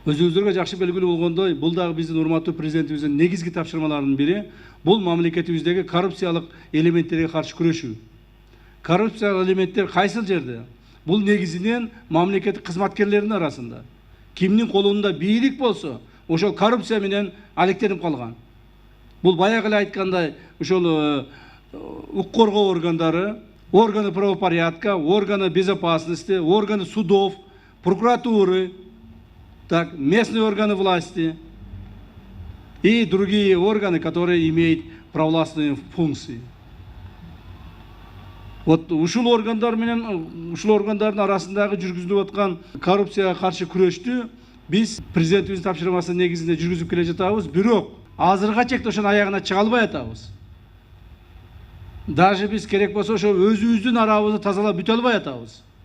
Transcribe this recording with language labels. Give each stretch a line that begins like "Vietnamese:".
Kyrgyz: Өзүңүздөргө жакшы белгилүү болгондой, бул дагы биздин урматтуу президентибиздин негизги тапшырмаларынын бири бул мамлекетибиздеги коррупциялык элементтерге каршы күрөшүү. Коррупциялык элементтер кайсыл жерде? Бул негизинен мамлекеттик кызматкерлердин арасында. Кимдин колунда бийлик болсо, ошол коррупция менен алектенип калган. Бул баягы эле айткандай, ошол укук коргоо органдары,
Russian: органы правопорядка, органы безопасности, органы судов, прокуратуры, так, местные органы власти и другие органы, которые имеют провластные функции.
Kyrgyz: Вот ушул органдар менен ушул органдардын арасындагы жүргүзүлүп аткан коррупцияга каршы күрөштү биз президентибиздин тапшырмасынын негизинде жүргүзүп келе жатабыз. Бирок азыркыга чейин ошонун аягына чыга албай атабыз. Даже биз керек болсо ошо өзүбүздүн арабызды тазалап бүтө албай атабыз.